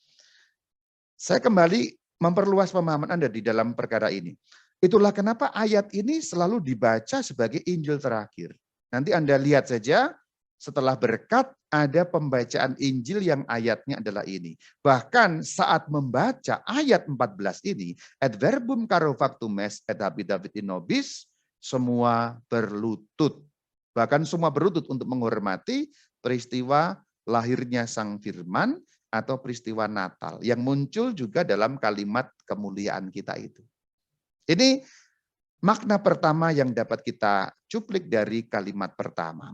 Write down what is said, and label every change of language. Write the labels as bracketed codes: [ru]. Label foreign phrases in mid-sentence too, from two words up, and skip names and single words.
[id] Saya kembali memperluas pemahaman Anda di dalam perkara ini. Itulah kenapa ayat ini selalu dibaca sebagai Injil terakhir. Nanti Anda lihat saja setelah berkat ada pembacaan Injil yang ayatnya adalah ini. Bahkan saat membaca ayat 14 ini, [la] et verbum caro factum est et habitavit in nobis, [id] semua berlutut. Bahkan semua berlutut untuk menghormati peristiwa lahirnya Sang Firman atau peristiwa Natal yang muncul juga dalam kalimat kemuliaan kita itu. Ini makna pertama yang dapat kita cuplik dari kalimat pertama.